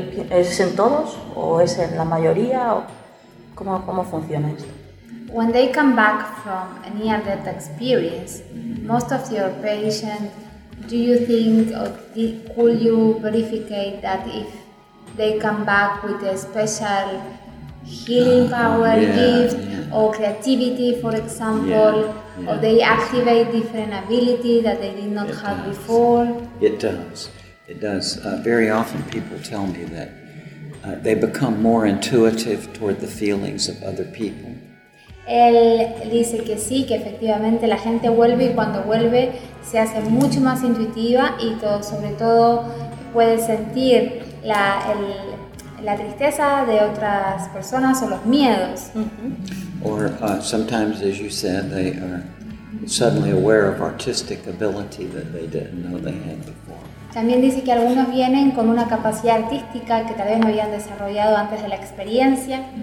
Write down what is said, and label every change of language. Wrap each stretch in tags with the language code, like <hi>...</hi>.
<es>¿Es en todos o es en la mayoría o cómo funciona esto?</es> <en>When they come back from a near-death experience, most of your patients, do you think or could you verify that if they come back with a special healing power gift or creativity, for example? Yeah. Yeah. Or they activate different ability that they did not have before. It does. It does. Very often people tell me that they become more intuitive toward the feelings of other people.</en> <es>Él dice que sí, que efectivamente la gente vuelve y cuando vuelve se hace mucho más intuitiva y todo, sobre todo puede sentir la tristeza de otras personas o los miedos.</es> <en>Or sometimes, as you said, they are suddenly aware of artistic ability that they didn't know they had before.</en> <es>También dice que algunos vienen con una capacidad artística que tal vez no habían desarrollado antes de la experiencia.</es>